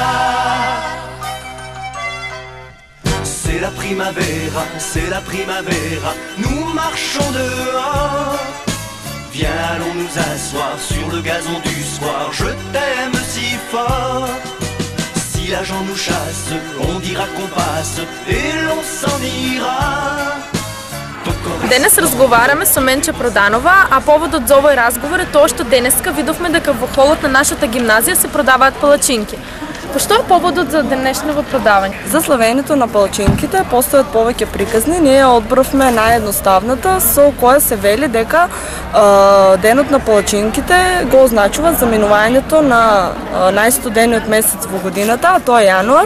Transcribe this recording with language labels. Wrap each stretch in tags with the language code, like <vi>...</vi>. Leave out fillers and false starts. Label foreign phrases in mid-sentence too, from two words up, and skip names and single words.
<fr>C'est la primavera, c'est la primavera, nous marchons dehors. Viens, allons nous asseoir sur le gazon du soir, je t'aime si fort. Si la gens nous chasse, on dira qu'on passe et l'on s'en ira.</fr> <mk>Денес разговараме со Менче Проданова, а поводот за овој разговор е тоа што денеска видовме дека во холот на нашата гимназија се продаваат палачинки. Што е поводот за денешното продавање? За славењето на палачинките постојат повеќе приказни. Ние одбравме наједноставната со која се вели дека денот на палачинките го означува заминувањето на најстудениот месец во годината, а тоа е јануар.</mk>